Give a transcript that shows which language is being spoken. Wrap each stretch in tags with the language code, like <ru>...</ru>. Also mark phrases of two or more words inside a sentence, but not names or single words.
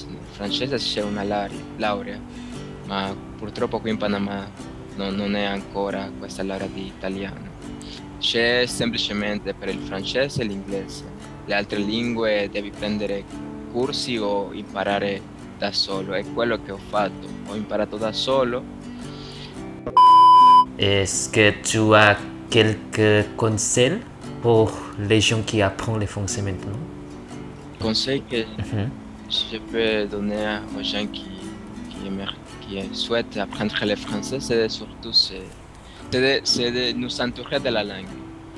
<it>Nel francese c'è una laurea, ma purtroppo qui in Panama non è ancora questa laurea di italiano. C'è semplicemente per il francese e l'inglese. Le altre lingue devi prendere corsi o imparare da solo. È quello che ho fatto. Ho imparato da solo.</it> <fr>est-ce que tu as quelques conseils pour les gens qui apprennent le français maintenant? Conseil que je peux donner aux gens qui souhaitent apprendre le français, c'est surtout c'est de nous entourer de la langue.</fr>